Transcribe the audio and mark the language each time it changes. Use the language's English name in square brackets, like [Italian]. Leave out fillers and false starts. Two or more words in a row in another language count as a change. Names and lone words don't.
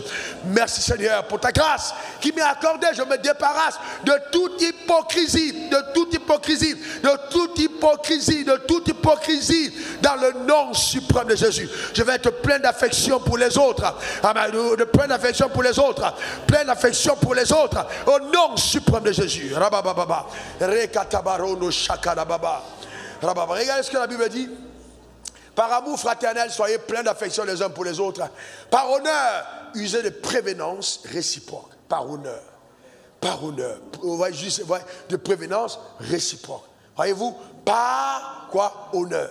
[French] Merci Seigneur pour ta grâce qui m'est accordée. Je me débarrasse de toute hypocrisie, de toute hypocrisie, de toute hypocrisie, de toute hypocrisie dans le nom suprême de Jésus. Je vais être plein d'affection pour les autres. Plein d'affection pour les autres. Plein d'affection pour les autres. Au nom suprême de Jésus. Rabababa. Rekatabarono shakarababa. Rababa. Regardez ce que la Bible dit. Par amour fraternel, soyez pleins d'affection les uns pour les autres. Par honneur, usez de prévenance réciproque. Par honneur. Par honneur. Juste, de prévenance réciproque. Voyez-vous, par quoi? Honneur.